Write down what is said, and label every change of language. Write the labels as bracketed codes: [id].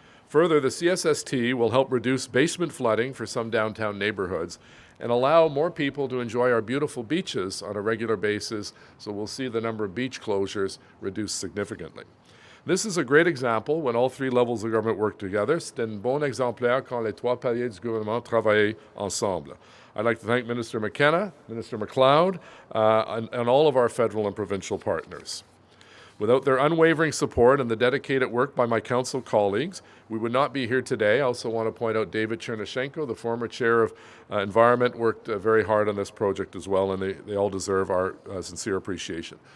[en] Further, the CSST will help reduce basement flooding for some downtown neighborhoods and allow more people to enjoy our beautiful beaches on a regular basis, so we'll see the number of beach closures reduce significantly. This is a great example when all three levels of government work together. [fr] C'est un bon exemplaire quand les trois paliers du gouvernement travaillent ensemble. [en] I'd like to thank Minister McKenna, Minister MacLeod, and all of our federal and provincial partners. Without their unwavering support and the dedicated work by my council colleagues, we would not be here today. I also want to point out David Chernyshenko, the former chair of Environment, worked very hard on this project as well, and they all deserve our sincere appreciation.